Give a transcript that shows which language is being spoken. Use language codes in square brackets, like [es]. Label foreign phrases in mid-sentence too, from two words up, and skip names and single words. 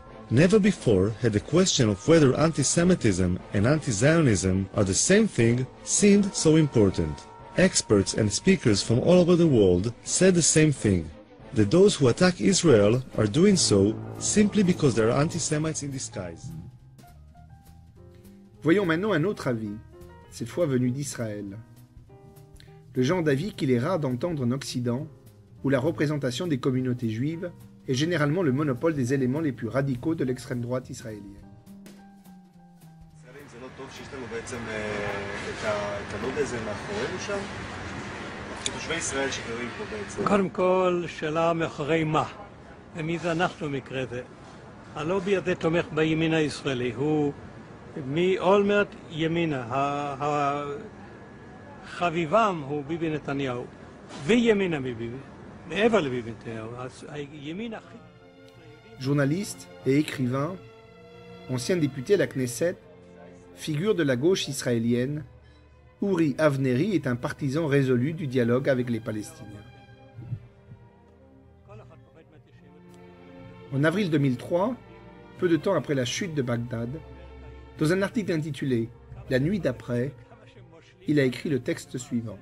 [en] Never before had the question of whether anti-Semitism and anti-Zionism are the same thing seemed so important. Experts and speakers from all over the world said the same thing, that those who attack Israel are doing so simply because they are anti-Semites in disguise. [fr] Voyons maintenant un autre avis, cette fois venu d'Israël. Le genre d'avis qu'il est rare d'entendre en Occident, où la représentation des communautés juives est généralement le monopole des éléments les plus radicaux de l'extrême droite israélienne. [he] קודם כל, שאלה מאחורי מה? ומי זה אנחנו במקרה זה? הלובי הזה תומך בימין הישראלי, הוא מאולמרט ימינה, חביבם הוא ביבי נתניהו, וימינה מביבי, מעבר לביבי נתניהו, הימין הכי... [fr] Journaliste et écrivain, ancien député à la Knesset, figure de la gauche israélienne, Uri Avneri est un partisan résolu du dialogue avec les Palestiniens. En avril 2003, peu de temps après la chute de Bagdad, dans un article intitulé « La nuit d'après », il a écrit le texte suivant.